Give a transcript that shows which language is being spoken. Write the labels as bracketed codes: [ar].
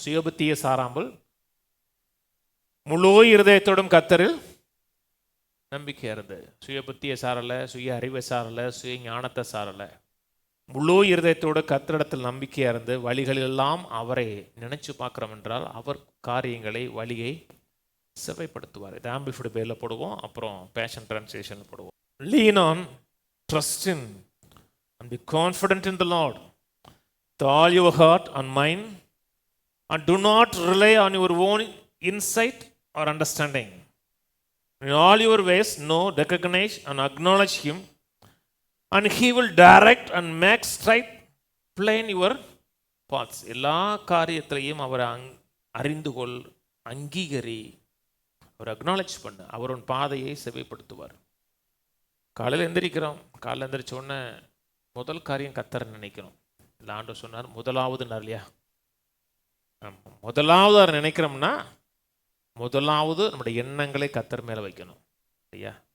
[ta] சுயபுத்தியை சாராமல் முழு இருதயத்தோடும் கர்த்தரில் நம்பிக்கை இருந்து, சுயபுத்தியை சாரலை, சுய அறிவை சாரலை, சுய ஞானத்தை சாரலை, முழு இருதயத்தோடு கர்த்தரிடத்தில் நம்பிக்கையாக இருந்து வழிகளெல்லாம் அவரை நினைச்சு பார்க்குறோம் என்றால் அவர் காரியங்களை வழியை செவைப்படுத்துவார். இது ஆம்பிளிஃபைடு பேரில் போடுவோம், அப்புறம் பேஷன் ட்ரான்ஸ்லேஷன் போடுவோம். [en] Lean on, trust in and be confident in the Lord with all your heart and mind, and do not rely on your own insight or understanding. In all your ways know, recognize and acknowledge him, and he will direct and make straight plain your paths. [ta] எல்லா காரியத்திலையும் அவர் அறிந்து கொள், அங்கீகரி, அவர் acknowledge பண்ண, அவர் உன் பாதையை செவைப்படுத்துவார். காலையில் எந்திரிக்கிறோம், காலையில் எந்திரிச்ச உடனே முதல் காரியம் கர்த்தரை நினைக்கிறோம். இல்லை ஆண்டவர் சொன்னார் முதலாவது இல்லையா, முதலாவது அவர் நினைக்கிறோம்னா முதலாவது நம்முடைய எண்ணங்களை கர்த்தர் மேலே வைக்கணும் இல்லையா.